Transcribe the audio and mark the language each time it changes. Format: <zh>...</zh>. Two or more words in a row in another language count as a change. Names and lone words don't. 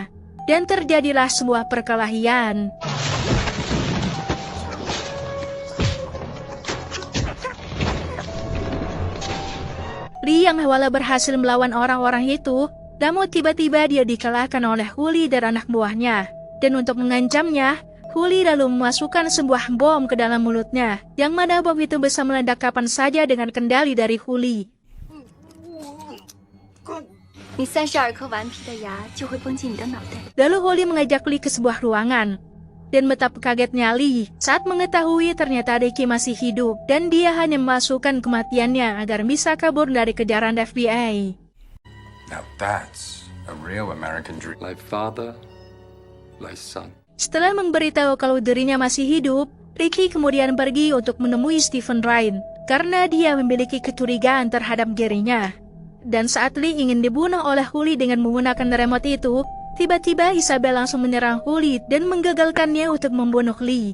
<id>Dan terjadilah sebuah perkelahian. Lee yang awalnya berhasil melawan orang-orang itu, namun tiba-tiba dia dikalahkan oleh Huli dan anak buahnya. Dan untuk mengancamnya, Huli lalu memasukkan sebuah bom ke dalam mulutnya, yang mana bom itu bisa meledak kapan saja dengan kendali dari Huli.</id> <zh>你32颗顽皮的牙就会崩进你的脑袋。</zh> <id>Lalu Huli mengajak Lee ke sebuah ruangan. Dan betapa kagetnya Lee saat mengetahui ternyata Ricky masih hidup dan dia hanya memasukkan kematiannya agar bisa kabur dari kejaran FBI.</id> <en>Now that's a real American dream. Like father, like son.</en> <id>Setelah memberitahu kalau dirinya masih hidup, Ricky kemudian pergi untuk menemui Stephen Rain karena dia memiliki kecurigaan terhadap dirinya. Dan saat Lee ingin dibunuh oleh Huli dengan menggunakan remote itu, tiba-tiba Isabel langsung menyerang Huli dan menggagalkannya untuk membunuh Lee.</id>